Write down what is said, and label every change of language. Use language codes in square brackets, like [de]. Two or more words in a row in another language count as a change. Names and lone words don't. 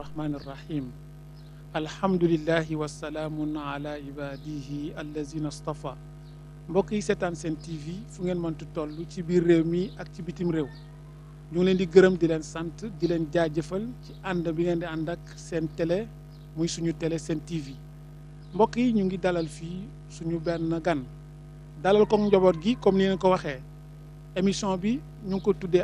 [ar] الرحمن الرحيم الحمد لله والسلام على عباده الذين اصطفى [wo] mbokk yi seetaan seen TV fu ngeen mënti toll ci biir réew mi ak ci bitim réew ñu ngi leen di gërëm di leen sant di leen jaajëfal ci ànd bi ngeen di ànd ak seen télé muy suñu télé seen TV mbokk yi ñu ngi dalal fii suñu benn gan dalal ko njaboot gi comme ni ngeen ko waxee émission bi ñu ngi ko tuddee